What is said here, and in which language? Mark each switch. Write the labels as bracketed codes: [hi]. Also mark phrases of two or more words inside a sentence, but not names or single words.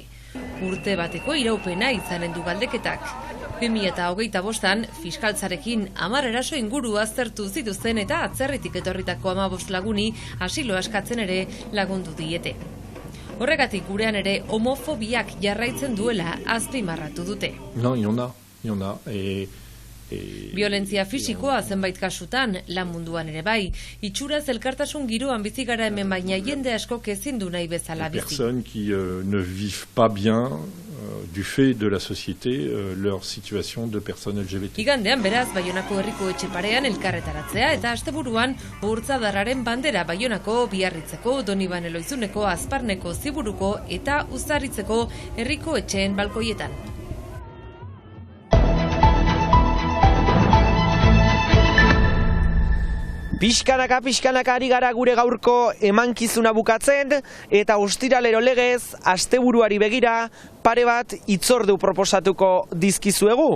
[eu] Urte bateko iraupena izanen du galdeketak. 2025an fiskaltzarekin 10 eraso inguru aztertu zituzten eta atzerritik etorritako 15 laguni asilo eskatzen ere lagundu diete. Horregatik gurean ere homofobiak jarraitzen duela azpimarratu dute. [fr] No, y en a. [eu] Violentzia fisikoa zenbait kasutan, lan munduan ere bai, itxuraz elkartasun giroan bizi gara hemen baina jende askok ezin du nahi bezala bizi. [fr] Personnes qui ne vivent pas bien du fait de la société leur situation de personnes LGBT. [eu] Igandean beraz Baionako herriko etxe parean elkarretaratzea eta asteburuan Urtzadarraren bandera Baionako, Biarritzeko, Doniban Eloizuneko, Azparneko, Ziburuko eta Uzarritzeko herriko etxeen balkoietan. Pixkanaka ari gara gure gaurko emankizuna bukatzen eta ostiralero legez asteburuari begira pare bat hitzordu proposatuko dizkizuegu.